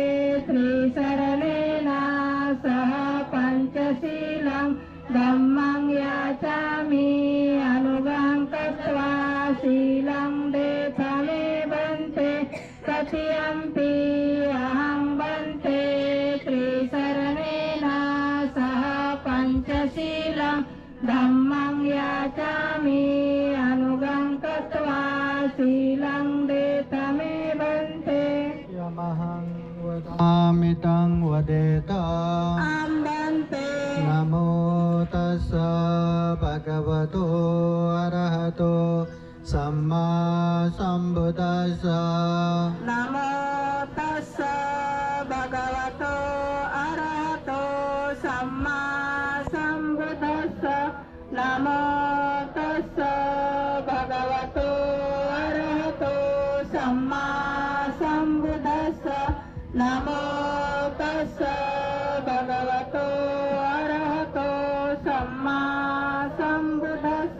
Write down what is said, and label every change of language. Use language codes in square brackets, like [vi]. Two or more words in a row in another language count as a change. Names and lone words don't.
[pi] त्रिशरणेन सह पंचशीलं धम्मं याचामि अनुगं कृत्वा शीलं देतमे भन्ते तृतीयंपि अहं भन्ते त्रिशरणेन सह पंचशीलं धम्मं याचामि अनुगं कृत्वा शीलं देतमे भन्ते यमहं वदामि तं वदेताम् भन्ते नमो तस्स भगवतो अरहतो सम्मा सम्बुद्धस्स नमो तस्स भगवतो अरहतो सम्मा सम्बुद्धस्स नमो तस्स भगवतो अरहतो सम्मा सम्बुद्धस्स नमो तस्स भगवतो अरहतो सम्मा सम्बुद्धस्स